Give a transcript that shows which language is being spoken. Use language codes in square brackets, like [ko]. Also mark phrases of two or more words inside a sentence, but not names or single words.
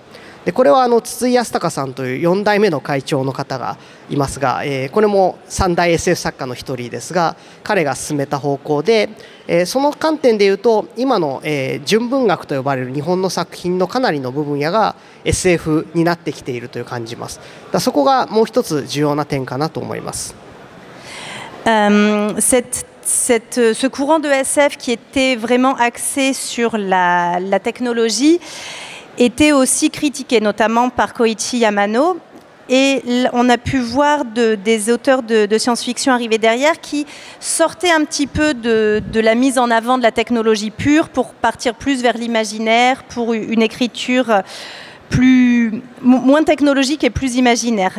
[ja] でこれは筒井康隆さんという4代目の会長の方がいますが、これも3大 SF 作家の一人ですが、彼が進めた方向で、その観点でいうと今の、純文学と呼ばれる日本の作品のかなりの部分野が SF になってきているという感じます。そこがもう一つ重要な点かなと思います。 [fr] Ce courant de SF qui était vraiment axé sur la technologie était aussi critiqué, notamment par Koichi Yamano. Et on a pu voir des auteurs de science-fiction arriver derrière qui sortaient un petit peu de la mise en avant de la technologie pure pour partir plus vers l'imaginaire, pour une écriture moins technologique et plus imaginaire.